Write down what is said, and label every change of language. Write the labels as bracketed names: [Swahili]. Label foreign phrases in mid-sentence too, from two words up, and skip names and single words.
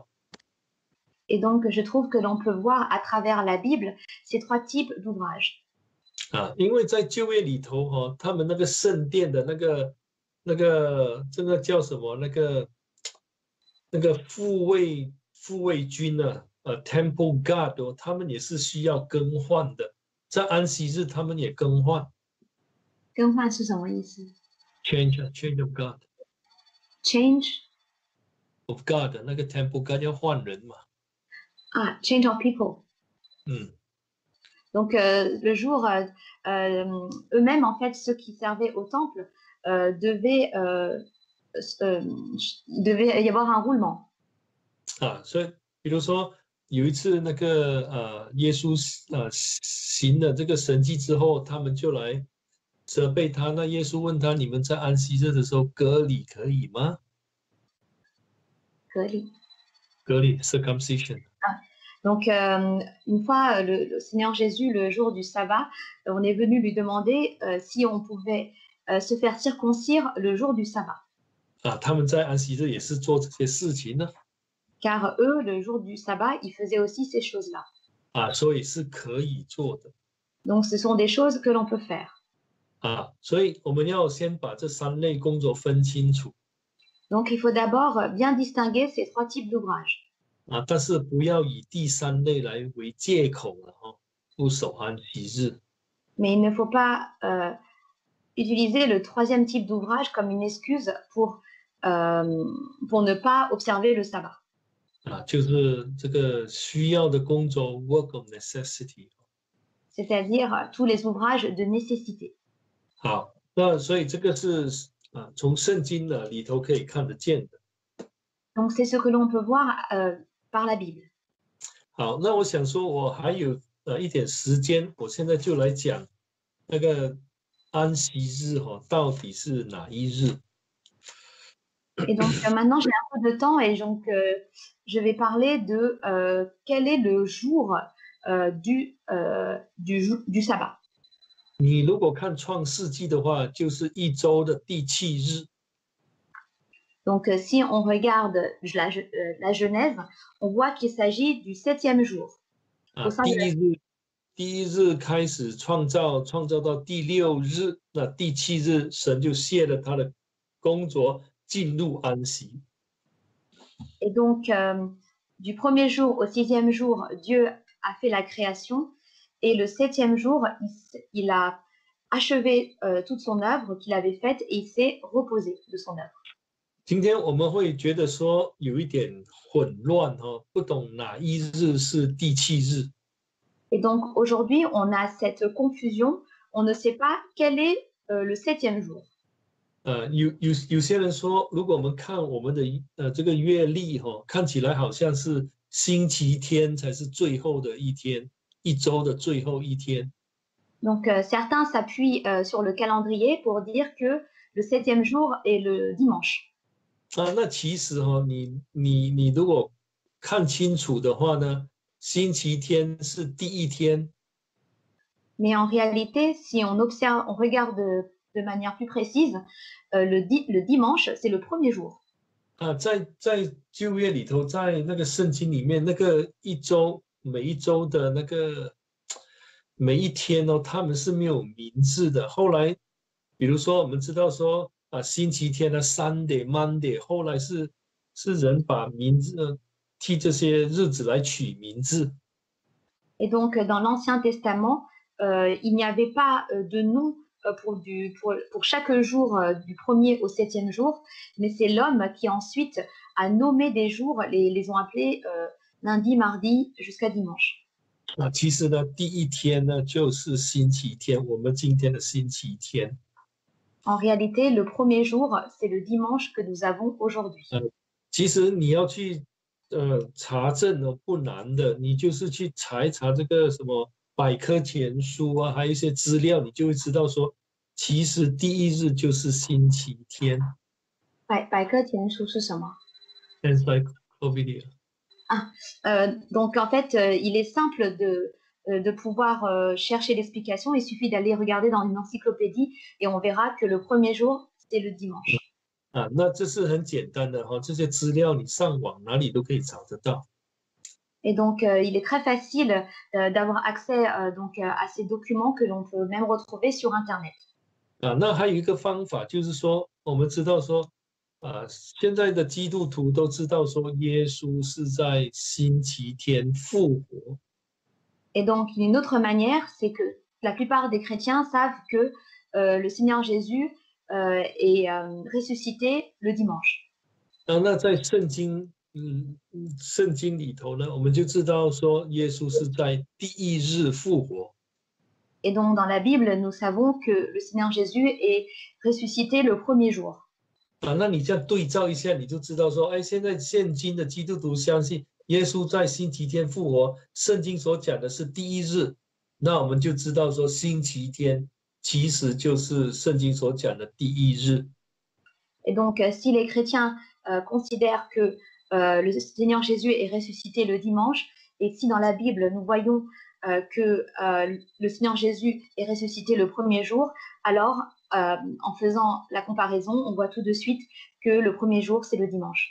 [French] Et donc, je trouve que l'on peut voir à travers la Bible ces trois types d'ouvrages. [Chinese] 因为在旧约里头他们那个圣殿的这个叫什么那个护卫军 [English] Temple Guard [Chinese] 他们也是需要更换的，在安息日他们也更换。更换是什么意思？ [English] Change of God. Change of God [Chinese] 那个 [English] Temple Guard [Chinese] 要换人嘛。 [English] change of people. [French] Donc, le jour, eux-mêmes, en fait, ceux qui servaient au temple, devait y avoir un roulement. [Chinese] 所以比如说有一次那个耶稣行了这个神迹之后，他们就来责备他。那耶稣问他：你们在安息日的时候割礼可以吗？割礼 circumcision。 [French] Donc, une fois, le Seigneur Jésus, le jour du sabbat, on est venu lui demander si on pouvait se faire circoncire le jour du sabbat. [Chinese] 他们在安息日也是做这些事情呢。 [French] Car eux, le jour du sabbat, ils faisaient aussi ces choses-là. [Chinese] 所以是可以做的。 [French] Donc, ce sont des choses que l'on peut faire. [Chinese] 所以我们要先把这三类工作分清楚。 [French] Donc, il faut d'abord bien distinguer ces trois types d'ouvrages. [Chinese] 但是不要以第三类来为借口了不守安息日。 [French] Mais il ne faut pas utiliser le troisième type d'ouvrage comme une excuse pour ne pas observer le sabbat. [Chinese] 就是这个需要的工作 [English] work of necessity. [French] C'est-à-dire tous les ouvrages de nécessité. [Chinese] 好，那所以这个是从圣经的里头可以看得见的。 [French] Donc c'est ce que l'on peut voir par la Bible. [Chinese] 好，那我想说，我还有一点时间，我现在就来讲那个安息日到底是哪一日？ [French] Et donc maintenant j'ai un peu de temps et donc je vais parler de quel est le jour du sabbat. [Chinese] 你如果看创世纪的话，就是一周的第七日。 [French] Donc si on regarde la Genèse, on voit qu'il s'agit du 7e jour. [Chinese] 啊，第一日开始创造，创造到第6日，那第7日神就卸了他的工作，进入安息。 [French] Et donc du 1er jour au 6e jour, Dieu a fait la création et le 7e jour, il a achevé toute son œuvre qu'il avait faite et il s'est reposé de son œuvre. [Chinese] 今天我们会觉得说有一点混乱不懂哪一日是第7日。 [French] Et donc aujourd'hui, on a cette confusion, on ne sait pas quel est le 7e jour. [Chinese] 有些人说，如果我们看我们的这个月历看起来好像是星期天才是最后的一天，一周的最后一天。 [French] Donc certains s'appuient sur le calendrier pour dire que le 7e jour est le dimanche. [Chinese] 那其实你如果看清楚的话呢，星期天是第一天。 [French] Mais en réalité, si on observe, on regarde de manière plus précise, le dimanche, c'est le 1er jour. [Chinese] 在旧约里头，在那个圣经里面，那个一周每一周的那个每一天他们是没有名字的。后来，比如说我们知道说星期天的 [English] Sunday、Monday， [Chinese] 后来是人把名字替这些日子来取名字。 [French] Et donc dans l'Ancien Testament, il n'y avait pas de nom pour chaque jour du 1er au 7e jour, mais c'est l'homme qui ensuite a nommé des jours, les ont appelés lundi, mardi jusqu'à dimanche. [Chinese] 其实呢，第一天呢就是星期天，我们今天的星期天。 [French] En réalité, le 1er jour, c'est le dimanche que nous avons aujourd'hui. [Chinese] 其实你要去查证不难的，你就是去查一查这个什么百科全书啊，还有一些资料，你就会知道说，其实第一日就是星期天。百科全书是什么？ Encyclopedia。 [French] Donc en fait, il est simple de pouvoir chercher l'explication. Il suffit d'aller regarder dans une encyclopédie et on verra que le 1er jour, c'est le dimanche. [Chinese] 那这是很简单的这些资料你上网哪里都可以找得到。 [French] Et donc, il est très facile d'avoir accès donc, à ces documents que l'on peut même retrouver sur Internet. [Chinese] 那还有一个方法就是说，我们知道说现在的基督徒都知道说耶稣是在星期天复活。 [French] Et donc, une autre manière, c'est que la plupart des chrétiens savent que le Seigneur Jésus est ressuscité le dimanche. [Chinese] 那在圣经里头呢，我们就知道说耶稣是在第一日复活。 [French] Et donc, dans la Bible, nous savons que le Seigneur Jésus est ressuscité le 1er jour. [Chinese] 那你这样对照一下，你就知道说，现在现今的基督徒相信耶稣在星期天复活，圣经所讲的是第一日，那我们就知道说星期天其实就是圣经所讲的第一日。 [French] Et donc, si les chrétiens considèrent que le Seigneur Jésus est ressuscité le dimanche, et si dans la Bible nous voyons que le Seigneur Jésus est ressuscité le 1er jour, alors en faisant la comparaison, on voit tout de suite que le 1er jour, c'est le dimanche.